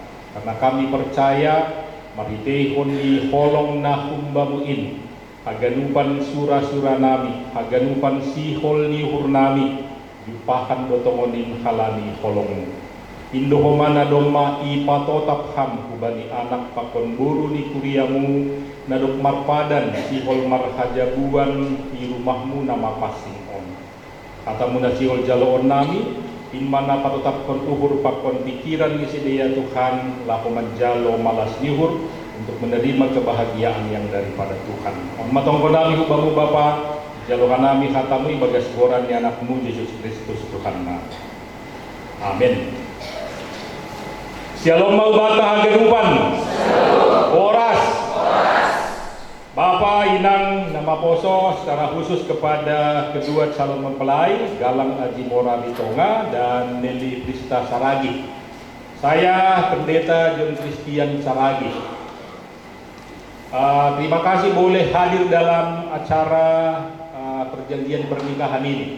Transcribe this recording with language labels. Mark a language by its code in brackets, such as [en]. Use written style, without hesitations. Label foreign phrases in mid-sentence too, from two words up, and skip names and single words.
[bts] Karena kami percaya maritehon di holong na humbamuin, haganupan sura-sura nami, haganupan sihol nihur nami, yupahan dotongonin halani holong. Indohomana doma ipatotap ham kubani anak pakon buru ni kuriamu nadok marpadan sihol marhajabuan di rumahmu nama pasing on. Katamu na sihol jaloon nami in mana patotap kon uhur pakon pikiran ni sedia Tuhan lahu manjalo malas nihur [id] untuk menerima kebahagiaan yang daripada Tuhan. [bts] On matongko nami hubamu Bapa jalohan nami katamu ibagas goran ni anakmu Yesus Kristus Tuhan na. Amin. Shalom mau bata hagenupan. [id] Oras. Bapak [bts] Inang nama poso [id] secara khusus kepada kedua calon mempelai Galang Aji Mora Ritonga dan Nelly Prista Saragi. Saya Pendeta John Christian Saragi. Terima kasih boleh hadir dalam acara perjanjian pernikahan ini.